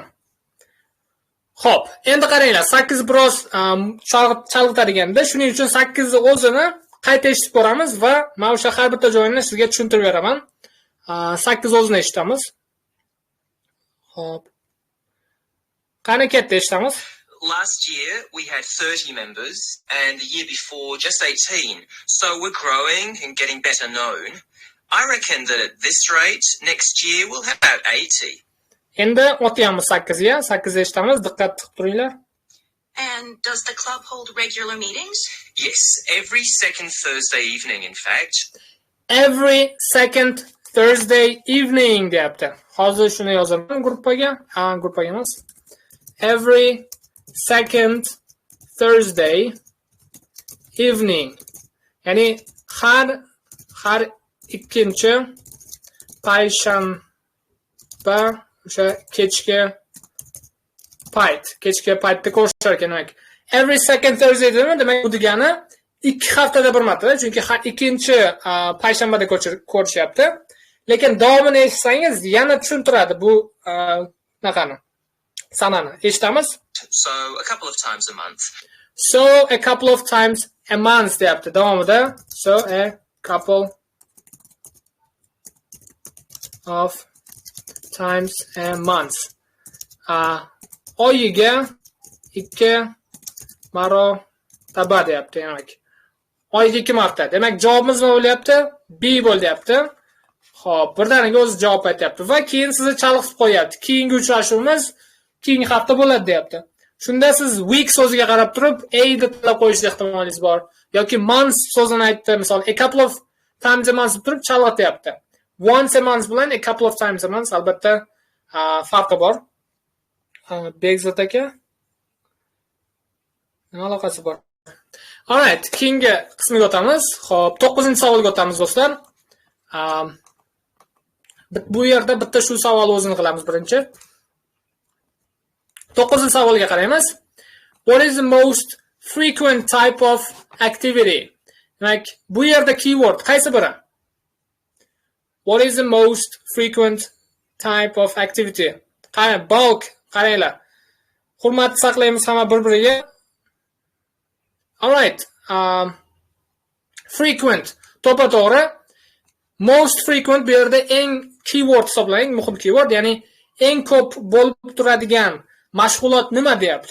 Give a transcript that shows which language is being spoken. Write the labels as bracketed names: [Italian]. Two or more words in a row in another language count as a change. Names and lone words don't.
[Uzbek] Xo'p, endi qaranglar, 8 biroz chalg'itadiganda, shuning uchun 8 ni o'zini qayta eshitib ko'ramiz va men o'sha har bitta joyini sizga tushuntirib beraman. 8 o'zini eshitamiz. Xo'p. Qani katta eshitamiz? [English] Last year we had 30 members and the year before just 18. So we're growing and getting better known. I reckon that at this rate, next year we'll have about 80. [Uzbek] Endi o'tyapmiz 8 ga. 8 eshitamiz, diqqat qilib turinglar. [English] And does the club hold regular meetings? Yes, every second Thursday evening, in fact. Every second Thursday evening deyapti. [Uzbek] Hozir shuni yozaman gruppaga. Gruppaga emas. [English] Every second Thursday evening. [Uzbek] Ya'ni har ikkinchi payshanba o'sha kechki paytda ko'rishar ekan. Demak, [English] every second Thursday [Uzbek] demak bu degani 2 haftada bir marta, chunki har ikkinchi payshanbada ko'rishyapti. Lekin davomini eshitsangiz yana tushuntiradi bu naqani. Sanani eshitamiz. [English] So a couple of times a month. So a couple of times a month [Uzbek] deyapti davomida. [English] So a couple of times a month. [Uzbek] Oyiga 2 marotaba deyapti, demak. Oyiga 2 marta. Demak, javobimiz nima bo'lyapti? B bo'lyapti. Xo'p, birdaniga o'zi javob aytyapti va keyin sizni chalg'itib qo'yapti. Keyingi uchrashuvimiz keyingi hafta bo'ladi deyapti. Shunda siz week so'ziga qarab turib a deb tanlab qo'yish ehtimolingiz bor yoki month so'zini aytdi, misol [English] a couple of times a month [Uzbek] deb turib chalg'ityapti. [English] Once a month [Uzbek] bilan [English] a couple of times a month [Uzbek] albatta farqi bor. Begzod aka, nima aloqasi bor? Alright, keyingi qismiga o'tamiz. Xo'p, 9-savolga o'tamiz do'stlar. Bu yerda bitta shu savol o'zini qilamiz birinchi. 9-savolga qaraymiz. [English] What is the most frequent type of activity? [Uzbek] Demak, bu yerda keyword qaysi biri? [English] What is the most frequent type of activity? Bulk, [Uzbek] qaranglar. Hurmat saqlaymiz hamma bir-biriga. Alright. Frequent, to'g'ri. [English] Most frequent [Uzbek] bu yerda eng keyword hisoblanadi, muhim keyword, ya'ni eng ko'p bo'lib turadigan mashg'ulot nima deyapti.